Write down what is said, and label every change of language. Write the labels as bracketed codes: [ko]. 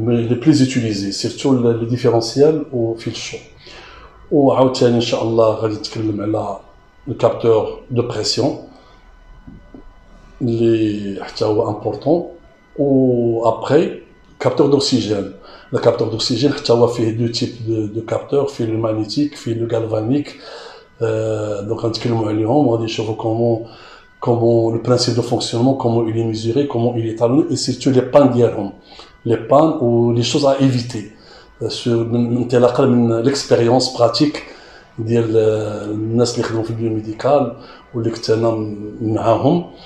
[fr] les plus utilisés surtout le différentiel au fil chaud [ar] وعاوتاني ان شاء الله غادي نتكلم على [fr] le capteur de pression [ar] اللي حتى هو [fr] important و après capteur d'oxygène le capteur d'oxygène [ar] حتى هو فيه [fr] deux types de capteurs فيه le magnétique فيه le galvanique donc [ar] غنتكلموا عليهم وغادي نشوفوا [fr] comment comment le principe de fonctionnement, comment il est mesuré, comment il est étalonné, et surtout les pannes [ar] ديالهم, [fr] les pannes ou les choses à éviter. [ar] Sur انطلاقا من [fr] l'expérience pratique [ar] ديال الناس اللي خدموا في البيوميديكال واللي كنت انا معاهم.